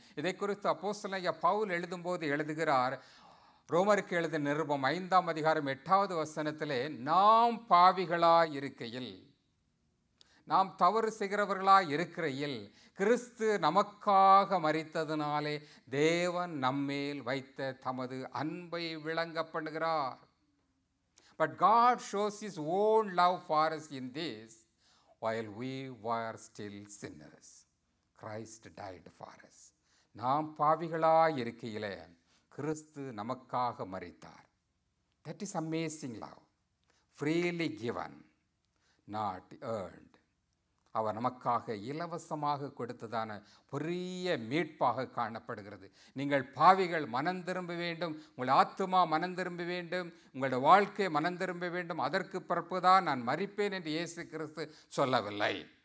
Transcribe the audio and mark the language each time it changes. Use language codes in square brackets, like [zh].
[ta] இதை குறித்து அப்போஸ்தலனாகிய பவுல் எழுதும்போது எழுதுகிறார், ரோமருக்கு எழுதின நிருபம் 5ஆம் அதிகாரம் 8வது வசனத்திலே, நாம் பாவிகளாய் இருக்கையில் நாம் தவறு செய்கிறவர்களாய் இருக்கிறையில் கிறிஸ்து நமக்காக மரித்ததினாலே தேவன் நம்மேல் வைத்த தமது அன்பை விளங்க பண்ணுகிறார். [en] But God shows his own love for us in this: while we were still sinners, Christ died for us. [ta] நாம் பாவிகளாய் இருக்கையிலே கிறிஸ்து நமக்காக மரித்தார். [en] That is amazing love, freely given, not earned. [ta] அவர் நமக்காக இலவசமாக கொடுத்ததான பெரிய மீட்பாக காணப்படுகிறது. நீங்கள் பாவிகள், மனம் திரும்ப வேண்டும், உங்கள் ஆத்துமா மனம் திரும்ப வேண்டும், உங்களுடைய வாழ்க்கை மனம் திரும்ப வேண்டும், அதற்கு பிறப்புதான் நான் மரிப்பேன் என்று இயேசு கிறிஸ்து சொல்லவில்லை.